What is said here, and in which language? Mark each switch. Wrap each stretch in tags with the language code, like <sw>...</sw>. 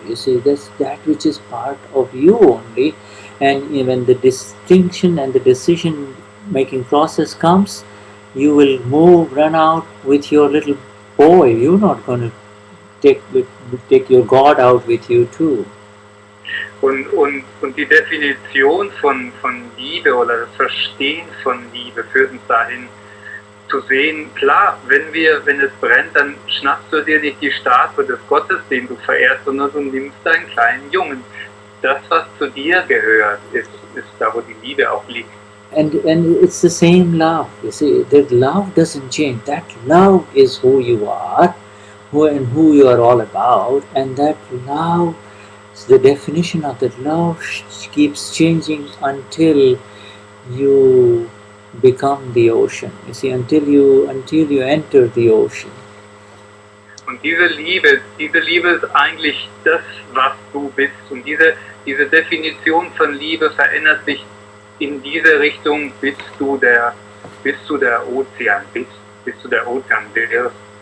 <en>You see, that's that which is part of you only. And when the distinction and the decision making process comes, you will run out with your little boy. You're not going to take your God out with you too.</en> <de>Und die Definition von Liebe oder das Verstehen von Liebe führt uns dahin, zu sehen, klar, wenn es brennt, dann schnappst du dir nicht die Statue des Gottes, den du verehrst, sondern du nimmst deinen kleinen Jungen. Das, was zu dir gehört, ist da, wo die Liebe auch liegt.</de> <en>And it's the same love. You see, that love doesn't change. That love is who you are, who you are all about, and that love, the definition of that love keeps changing until you become the ocean. You see, until you enter the ocean.</en> <de>Und diese Liebe ist eigentlich das, was du bist. Und diese Definition von Liebe verändert sich in diese Richtung, bis du der Ozean bist, bis du der Ozean wirst.</de>